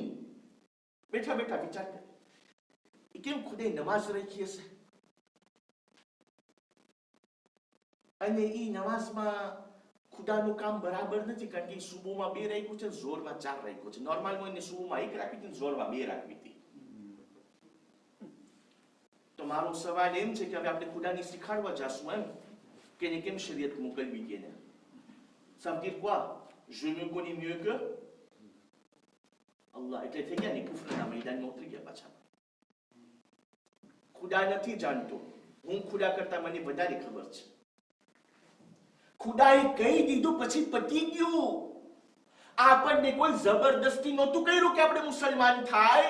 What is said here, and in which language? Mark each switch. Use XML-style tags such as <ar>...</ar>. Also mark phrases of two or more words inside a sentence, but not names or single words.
<gu>બેઠા બેઠા વિચાર કરે કેમ ખુદે નમાઝ રાખી હશે અને ઈ નમાઝમાં ખુદાનું કામ બરાબર નથી, કારણ કે સુબુમાં 2 રાખ્યું છે, ઝોરમાં 4 રાખ્યું છે. નોર્મલમાં એને સુબુમાં 1 રાખવી હતી, ઝોરમાં 2 રાખવી હતી. તો મારો સવાલ એમ છે કે હવે આપણે ખુદાને શીખાડવા જાશું એમ કે એને કેમ શરીયત મોકલવી કે ને.</gu> <fr>Ça veut dire quoi? Je me connais mieux que Allah.</fr> <gu>એટલે થઈ ગયા ને કુફરના મેદાનમાં ઉતરી ગયા પાછા. ખુદા નથી જાણતો, હું ખુદા કરતા મને વધારે ખબર છે. ખુદાએ કહી દીધું પછી પતી ગયું. આપણને કોઈ જબરદસ્તી નહોતું કર્યું કે આપણે મુસલમાન થાય.</gu>